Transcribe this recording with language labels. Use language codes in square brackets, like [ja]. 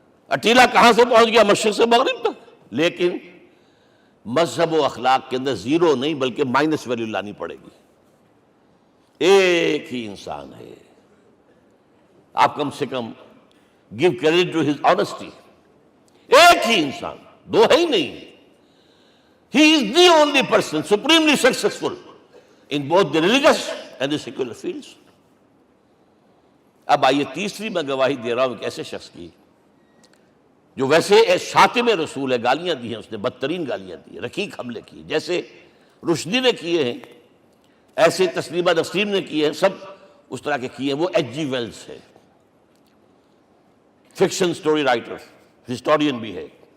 [ur] اٹیلا کہاں سے پہنچ گیا؟ مشرق سے مغرب تک. لیکن مذہب و اخلاق کے اندر زیرو نہیں بلکہ مائنس ویلیو لانی پڑے گی. ایک ہی انسان ہے، آپ کم سے کم [en] give credit to his honesty. [ur] ایک ہی انسان، دو ہے ہی نہیں. [en] He is the only person supremely successful in both the religious and the secular fields. [ur] اب آئیے تیسری میں گواہی دے رہا ہوں ایک ایسے شخص کی جو ویسے شاتم رسول ہے، گالیاں دی ہیں اس نے، بدترین گالیاں دی ہیں، رقیق حملے کیے، جیسے رشدی نے کیے ہیں، ایسے تسلیمہ نسرین نے کیے ہیں، سب اس طرح کے کیے ہیں. وہ ایچ جی ویلز ہے، فکشن سٹوری رائٹر، ہسٹورین بھی ہے.